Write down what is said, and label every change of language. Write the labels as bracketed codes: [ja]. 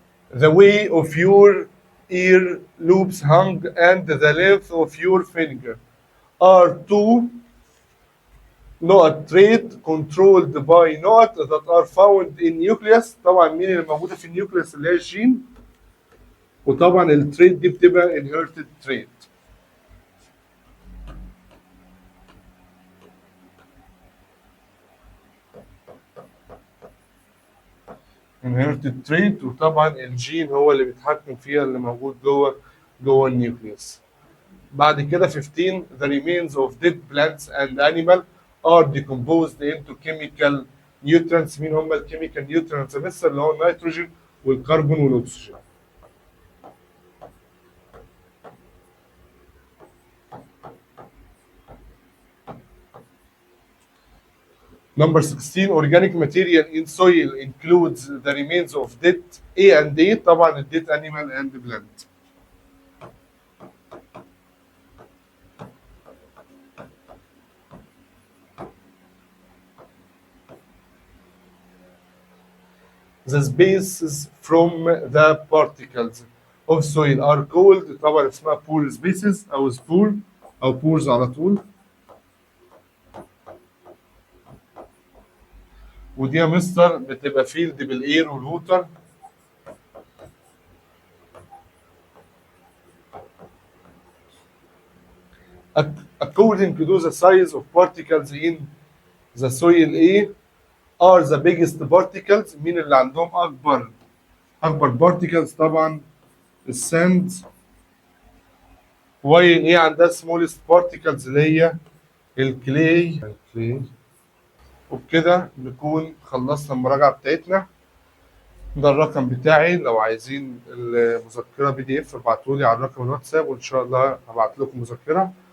[en] The way of your ear loops hung and the length of your finger are two نقط trait controlled by نقط that are found in nucleus. [ar] طبعا مين اللي موجوده في النيوكليوس؟ اللي هي الجين. وطبعا التريت دي بتبقى [en] inherited trait. inherited trait، [ar] وطبعا الجين هو اللي بيتحكم فيها اللي موجود جوه النيوكليوس. بعد كده [en] 15، the remains of dead plants and animal are decomposed into chemical nutrients. [ar] مين هم الكيميكال نيوترينتس مثل اللي هو النيتروجين والكربون والاكسجين. [en] Number 16، organic material in soil includes the remains of dead A and A، [ar] طبعا [en] dead animal and plant. The spaces from the particles of soil are called [ar] طبعا اسمها [en] pore spaces او spore او pores على طول. [ar] ودي يا مستر بتبقى فيلد بالاير والووتر. [en] According to the size of particles in the soil A are the biggest particles. [ar] مين اللي عندهم اكبر particles؟ طبعا الساند. [en] while A [ar] عندها [en] smallest particles [ar] اللي هي الكلي. وبكده نكون خلصنا المراجعة بتاعتنا. ده الرقم بتاعي، لو عايزين المذكرة PDF ابعتولي على الرقم الواتساب، وإن شاء الله هبعت لكم مذكرة.